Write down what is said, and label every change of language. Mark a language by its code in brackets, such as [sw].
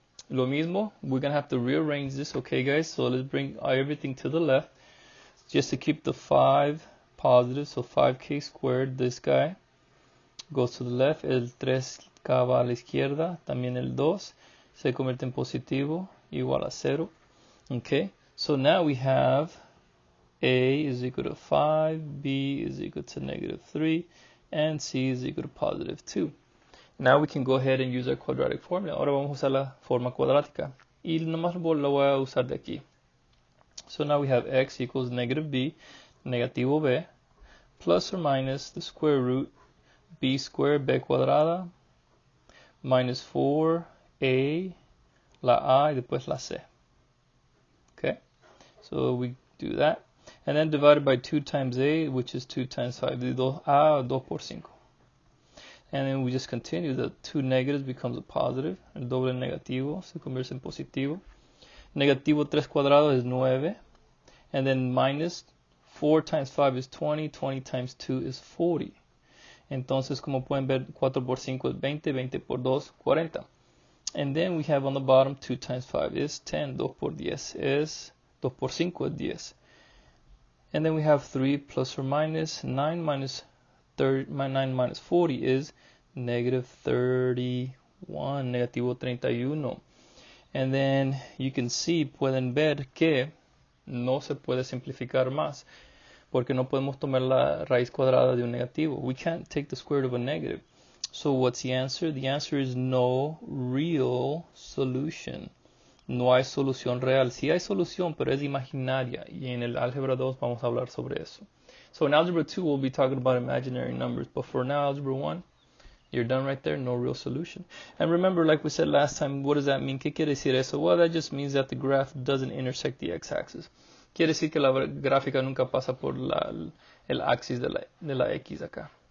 [es] Lo mismo, [en] we're going to have to rearrange this, okay guys? So let's bring everything to the left. Just to keep the 5 positive, so 5k squared, this guy goes to the left. [es] El 3k va a la izquierda, también el 2 se convierte en positivo, igual a 0. [en] Okay, so now we have a is equal to 5, b is equal to negative 3, and c is equal to positive 2. Now we can go ahead and use our quadratic formula. [es] Ahora vamos a usar la forma cuadrática. Y nomás lo voy a usar de aquí. [en] So now we have x equals negative b, [es] negativo b, [en] plus or minus the square root b squared, [es] b cuadrada, [en] minus 4a, [es] la a y después la c. [en] Okay? So we do that. And then divided by 2 times a, which is 2 times 5. [es] De 2a, 2 por 5. [en] And then we just continue. The 2 negatives becomes a positive. [es] El doble negativo se convierte en positivo. Negativo 3 cuadrado is 9. [en] And then minus 4 times 5 is 20. 20 times 2 is 40. [es] Entonces, como pueden ver, 4 por 5 es 20. 20 por 2, 40. [en] And then we have on the bottom 2 times 5 is 10. [es] 2 por 10 es 2 por 5 es 10. [en] And then we have 3 plus or minus 9 minus 9 minus 40 is negative 31, [es] negativo 31. [en] And then you can see, [es] pueden ver que no se puede simplificar más, porque no podemos tomar la raíz cuadrada de un negativo. [en] We can't take the square root of a negative. So what's the answer? The answer is no real solution. [es] No hay solución real. Sí hay solución, pero es imaginaria. Y en el Álgebra 2 vamos a hablar sobre eso. [en] So in Algebra 2, we'll be talking about imaginary numbers. But for now, Algebra 1, you're done right there. No real solution. And remember, like we said last time, what does that mean? [es] ¿Qué quiere decir eso? [en] Well, that just means that the graph doesn't intersect the x-axis. [es] Quiere decir que la gráfica nunca pasa por el axis de la x acá.